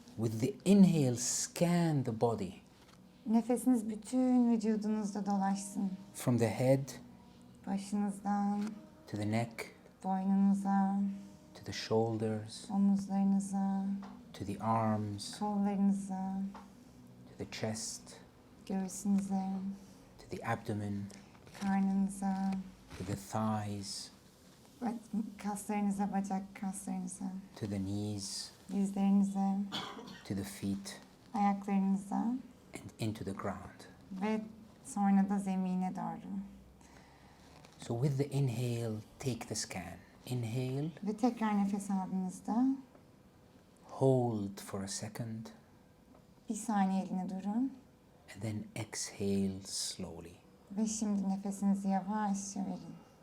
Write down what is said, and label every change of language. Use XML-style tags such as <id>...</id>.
<en>with the inhale, scan the body.</en> <tr>Nefesiniz bütün vücudunuzda dolaşsın.</tr> <en>From the head,</en> <tr>başınızdan,</tr> <en>to the neck,</en> <tr>boynunuza,</tr> <en>to the shoulders,</en> <tr>omuzlarınıza,</tr> <en>to the arms,</en> <tr>kollarınıza,</tr> <en>to the chest,</en> <tr>göğsünüze,</tr> <en>to the abdomen,</en> <tr>karnınıza,</tr> <en>to the thighs,</en> <tr>kaslarınıza, bacak kaslarınıza,</tr> <en>to the knees,</en> <tr>dizlerinize,</tr> <en>to the feet,</en> <tr>ayaklarınıza</tr> <en>and into the ground.</en> <tr>ve sonra da zemine doğru.</tr> <en>So with the inhale, take the scan. Inhale.</en> <tr>Ve tekrar nefes aldığınızda</tr> <en>hold for a second.</en> <tr>Bir saniyeliğine durun.</tr> <en>And then exhale slowly.</en> <tr>Ve şimdi nefesinizi yavaşça verin.</tr>